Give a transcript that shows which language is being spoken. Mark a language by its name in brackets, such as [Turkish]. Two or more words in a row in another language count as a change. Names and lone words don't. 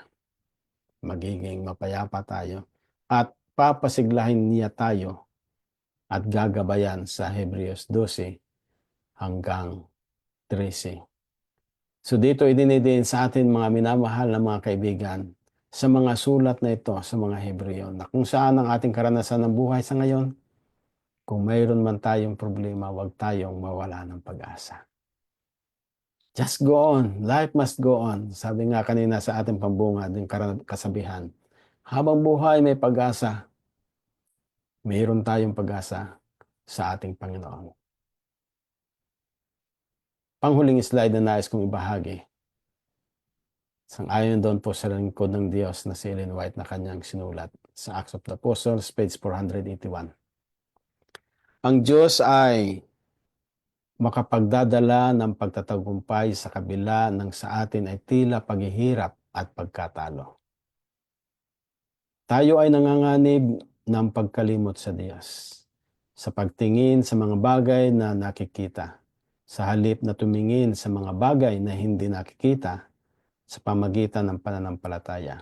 [Filipino] Magiging mapayapa tayo at papasiglahin niya tayo at gagabayan sa Hebreos 12 hanggang 13. So dito idinidiin sa atin mga minamahal na mga kaibigan sa mga sulat na ito sa mga Hebreo na kung saan ang ating karanasan ng buhay sa ngayon, kung mayroon man tayong problema, huwag tayong mawala ng pag-asa. [English] Just go on. Life must go on. [Filipino] Sabi nga kanina sa ating pambungad, yung kasabihan, habang buhay may pag-asa, mayroon tayong pag-asa sa ating Panginoon. Panghuling slide na nais kong ibahagi. Sang-ayon doon po sa lingkod ng Diyos na si Ellen White na kanyang sinulat sa Acts of the Apostles, page 481. Ang Diyos ay makapagdadala ng pagtatagumpay sa kabila ng sa atin ay tila paghihirap at pagkatalo. Tayo ay nanganganib ng pagkalimot sa Diyos, sa pagtingin sa mga bagay na nakikita, sa halip na tumingin sa mga bagay na hindi nakikita sa pamagitan ng pananampalataya.